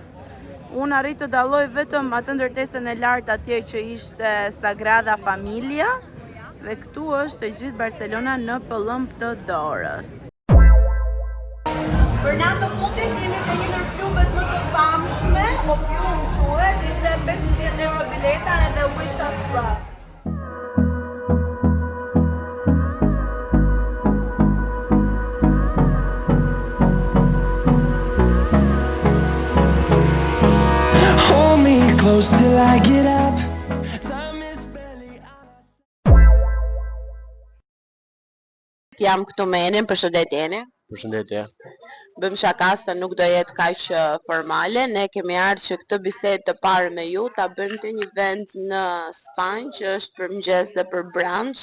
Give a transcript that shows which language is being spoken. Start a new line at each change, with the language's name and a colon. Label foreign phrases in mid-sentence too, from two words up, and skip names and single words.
Albanian: Unë arrit të dalloj vetëm atë ndërtesën e lartë atje që ishte Sagrada Familia dhe këtu është e gjithë Barcelona në pëllëm të dorës. Për natë të fundit jemi te një ndër klubet më të famshme, Opium quhet, ishte 15 euro bileta edhe Wish Us Luck.
English: Hold me close till I get up. Time is barely
Albanian: Jam këtu me Enin, përshëndetje Eni. Përshëndetje. Bëm shaka se nuk do jetë kaq formale, ne kemi ardhur që këtë bisedë të parë me ju ta bëjmë te një vend në Spanjë që është për mëngjes dhe për brunch.